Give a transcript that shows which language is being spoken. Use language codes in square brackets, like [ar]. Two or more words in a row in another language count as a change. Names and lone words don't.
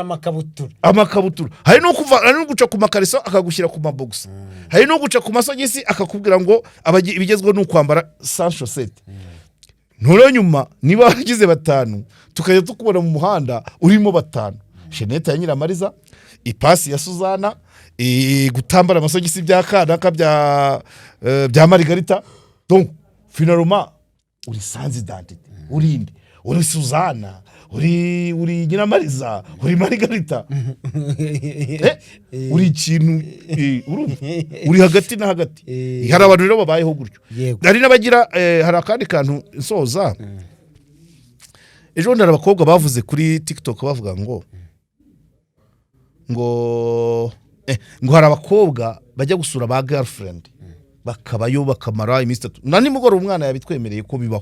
[rw] amakabutura, hari no guca ku makariso akagushyira ku mabox, hari no guca ku masogisi akakubwira ngo ibigezweho ni ukwambara [fr] sans chaussette. [rw] Noneho nyuma niba wagize 5 tukajya tukubona mu muhanda urimo 5, shenete ya Nyiramariza, ipasi ya Suzana, gutambara amasogisi bya Kanaka bya Margarita. [fr] Donc finalement uri sans identité, [rw] uri Suzana, uri Nyiramariza, uri Margarita. Uri ikintu uri hagati na hagati. Hari abantu rero babayeho gutyo. Hari n'abagira hari akandi kantu nsoza. Ejo ndara abakobwa bavuze kuri TikTok bavuga ngo hari abakobwa bajya gusura ba girlfriend bakabayo bakamara iminsi 3 na nimugoroba umwana yabitwemereye ko bibaho.